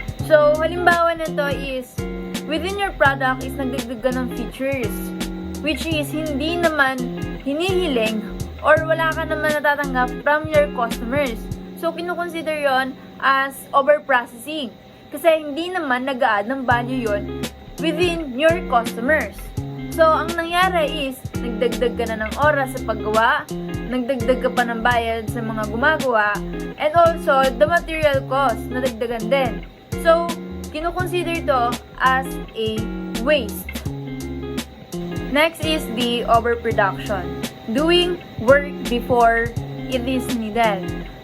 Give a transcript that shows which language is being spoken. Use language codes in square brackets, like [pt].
[tl] So, halimbawa nito is, within your product is nagdagdag ka ng features, [en] which is [tl] hindi naman hinihiling or wala ka naman natatanggap [en] from your customers. [tl] So, kinukonsider yon as overprocessing. Kasi hindi naman nag-a-add ng value yon [en] within your customers. [tl] So, ang nangyari is, nagdagdag ka na ng oras sa paggawa, nagdagdag ka pa ng bayad sa mga gumagawa, [en] and also, the material cost, [tl] nadagdagan din. So, kinukonsider to as a waste. [en] Next is the overproduction. Doing work before it is needed.